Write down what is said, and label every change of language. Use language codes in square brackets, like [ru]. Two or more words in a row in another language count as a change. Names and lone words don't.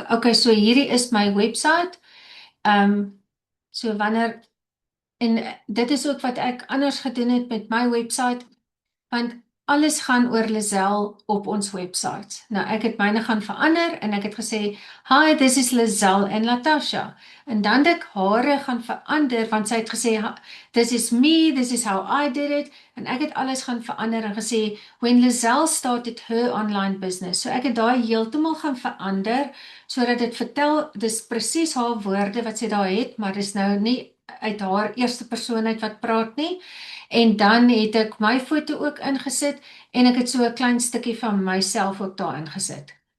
[af] Okay, so hierdie is my website. So wanneer, en dit is ook wat ek anders gedoen het met my website, want alles gaan oor Lizelle op ons website. Nou, ek het myne gaan verander en ek het gesê, [en] hi, this is Lizelle [af] en Latasha. En dan het ek hare gaan verander, want sy het gesê, [en] this is me, this is how I did it. [af] En ek het alles gaan verander en gesê, [en] when Lizelle started her online business. [af] So ek het daai heeltemal gaan verander, sodat dit vertel, dis presies haar woorde wat sy daar het, maar dis nou nie uit haar eerste persoonheid wat praat nie. En dan het ek my foto ook ingesit en ek het so 'n klein stukkie van myself ook daar ingesit.